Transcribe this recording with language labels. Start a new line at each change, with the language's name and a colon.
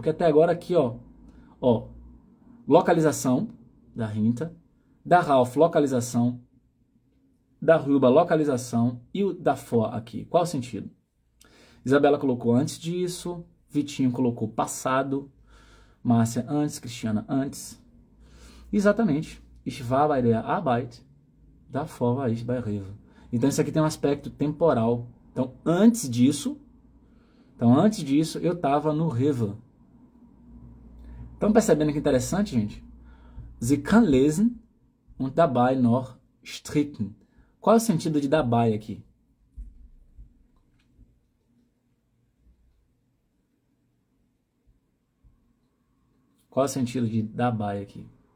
Portuguese: Porque até agora aqui, ó, localização da Rinta, da Ralph, localização, da Ruba, localização, e o da For aqui. Qual o sentido? Isabela colocou antes disso, Vitinho colocou passado, Márcia antes, Cristiana antes. Exatamente.
German: Ich war bei der Arbeit, davor war ich bei Rewe.
Portuguese: Então isso aqui tem um aspecto temporal. Então antes disso eu estava no Rewe. Estão percebendo que interessante, gente?
German: Sie kann lesen und dabei noch stricken.
Portuguese: Qual é o sentido de dabei aqui? Qual é o sentido de dabei aqui?